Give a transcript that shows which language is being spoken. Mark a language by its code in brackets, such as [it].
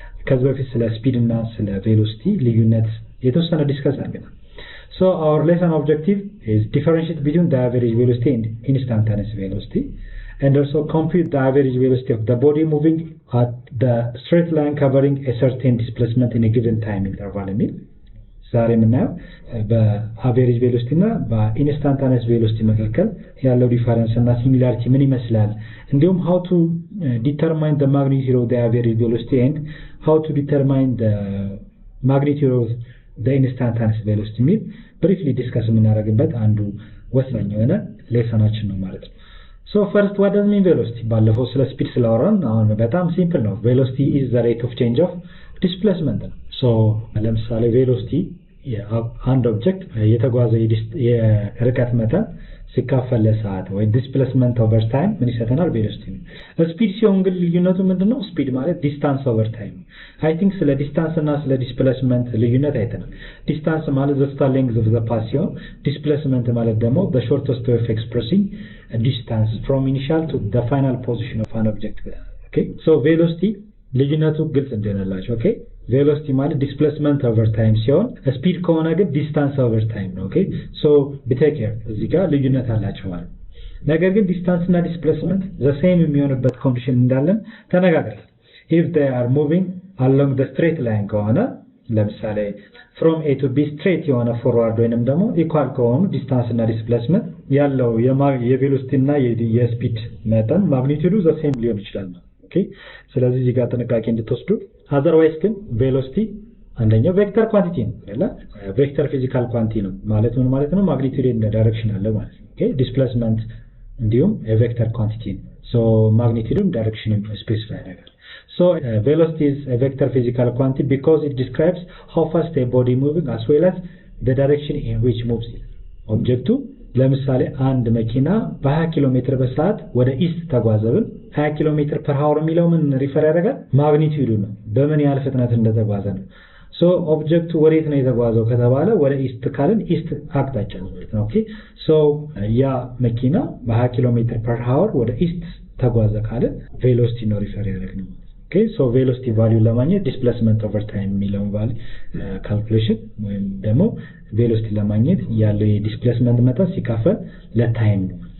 [am] ከዚህ በፊት ስለ ስፒድ እና ስለ ቬሎሲቲ ልዩነት የተወሰነ ዲስከስ አድርገናል። [en] So our lesson objective is differentiate between the average velocity and instantaneous velocity, and also compute the average velocity of the body moving at the straight line covering a certain displacement in a given time interval. [am] ዛሬ የምናየው በአቨሬጅ ቬሎሲቲ እና በኢንስታንታኒየስ ቬሎሲቲ መካከል ያለው ዲፈረንስ እና ሲሚላሪቲ ምን ይመስላል፣ እንዲሁም [en] how to determine the magnitude of the average velocity and how to determine the magnitude of the instantaneous velocity [am] ሚል [en] briefly discuss [am] የምናደርግበት አንዱ ወሳኝ የሆነ ሌሰናችን ነው ማለት ነው። [en] So first, what does mean velocity? [am] ባለፈው ስለ ስፒድ ስላወራን አሁን በጣም ሲምፕል ነው። [en] velocity is the rate of change of displacement. [am] So ለምሳሌ velocity አንድ ኦብጀክት የተጓዘ የርቀት መጠን ሲካፈል ለሰዓት ወይ ዲስፕሌስመንት ኦቨር ታይም ምን ይሰጠናል? ቬሎሲቲ ነው። ስፒድ ሲሆን ግን ልዩነቱ ምንድነው? ስፒድ ማለት ዲስታንስ ኦቨር ታይም። አይ ቲንክ ስለ ዲስታንስ እና ስለ ዲስፕሌስመንት ልዩነት አይተናል። ዲስታንስ ማለት [en] the total length of the path [am] ሲሆን ዲስፕሌስመንት ማለት ደግሞ [en] the shortest way of expressing a distance from initial to the final position of an object. [am] Okay, so velocity ልዩነቱ ግልጽ እንዲሆንላችሁ። ኦኬ ቬሎሲቲ ማለት ዲስፕሌስመንት ኦቨር ታይም ሲሆን ስፒድ ከሆነ ግን ዲስታንስ ኦቨር ታይም ነው። ኦኬ ሶ ቢቴክ ኬር እዚህ ጋር ልዩነት አላቸው ማለት። ነገር ግን ዲስታንስ እና ዲስፕሌስመንት ዘ ሴም የሚሆንበት ኮንዲሽን እንዳለን ተነጋግረናል። [en] if they are moving along the straight line [am] ከሆነ ለምሳሌ from a to b straight የሆነ ፎርዋርድ ወይንም ደግሞ ኢኳል ከሆኑ ዲስታንስ እና ዲስፕሌስመንት ያለው የቬሎሲቲ እና የስፒድ መጠን ማግኒቲዩዱ ዘ ሴም ሊሆን ይችላል ማለት። ኦኬ ስለዚህ እዚህ ጋር ጥንቃቄ እንድትወስዱ። otherwise ግን ቬሎሲቲ አንደኛው ቬክተር ኳንቲቲ ነው አይደል? ቬክተር ፊዚካል ኳንቲቲ ነው ማለት ምን ማለት ነው? ማግኒቲዩድ እና ዳይሬክሽን አለ ማለት ነው። ኦኬ ዲስፕሌስመንት እንዲሁም ቬክተር ኳንቲቲ ነው። ሶ ማግኒቲዩድም ዳይሬክሽንም ስፔሲፋይ ያደርጋል። [en] So velocity is a vector physical quantity because it describes how fast a body moving as well as the direction in which moves it. [am] ኦብጀክቱ ለምሳሌ አንድ መኪና በ20 ኪሎ ሜትር በሰዓት ወደ ኢስት ተጓዘብን 20 ኪሎ ሜትር ፐር ሃወር የሚለው ምን ሪፈር ያደርጋል? ማግኒቲዩዱ ነው፣ በምን ያህል ፍጥነት እንደተጓዘ ነው። ሶ ኦብጀክቱ ወዴት ነው የተጓዘው ከተባለ ወደ ኢስት ካልን ኢስት አቅጣጫ ነው ማለት ነው። ኦኬ ሶ ያ መኪና በ20 ኪሎ ሜትር ፐር ሃወር ወደ ኢስት ተጓዘ ካልን ቬሎሲቲ ነው ሪፈር ያደርግነው። ኦኬ ሶ ቬሎሲቲ ቫልዩ ለማግኘት ዲስፕሌስመንት ኦቨር ታይም የሚለውን ቫልዩ ካልኩሌሽን ወይም ደግሞ ቬሎሲቲ ለማግኘት ያለው የዲስፕሌስመንት መጠን ሲካፈል ለታይም ነው።